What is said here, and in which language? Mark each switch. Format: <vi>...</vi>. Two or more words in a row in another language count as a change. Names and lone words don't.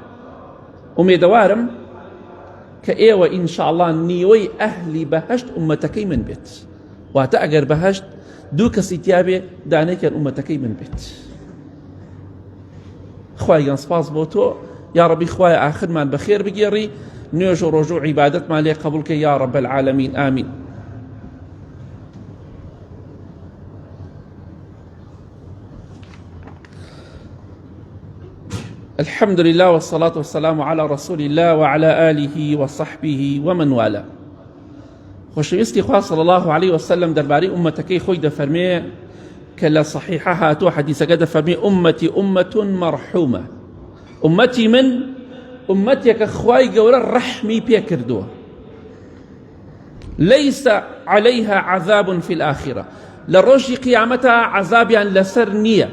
<ckb>ئومێدەوارم کە ئێوە ئینشاءالله نیوەی ئەهلی بەهەشت ئومەتەکەی من بێت. واتە ئەگەر بەهەشت دوو کەسی تیا بێ دانێکیان ئومەتەکەی من بێت. خوای گەان سپاس بۆ تۆ</ckb> <ar>یا ڕەبی،</ar> <ckb>خوایە ئاخرمان بەخێر بگێڕی، نوێژ و ڕۆژ و عیبادەتمان لێ قبوڵ کە</ckb> <ar>یا ڕەب العالەمین</ar> <ckb>ئامین.</ckb> <ar>الحمد لله والصلاة والسلام على رسول الله وعلى آله وصحبه ومن والاه.</ar> <ckb>خۆشەویستی خوا</ckb> <ar>صلی الله عليه وسلم</ar> <ckb>دەربارەی ئومەتەکەی خۆی دەفەرمێ کە لە صحیحە هاتووە حەدیثەکە دەفەرمێ</ckb> <ar>ئومەتی ئومەة مەرحومە،</ar> <ckb>ئومەتی من ئومەتێکە خوای گەورە ڕەحمی پێ کردووە،</ckb> <ar>لەیس عەلەیها عەذاب فی الآخرە،</ar> <ckb>لە ڕۆژی قیامەتە عەذابیان لەسەر نییە.</ckb>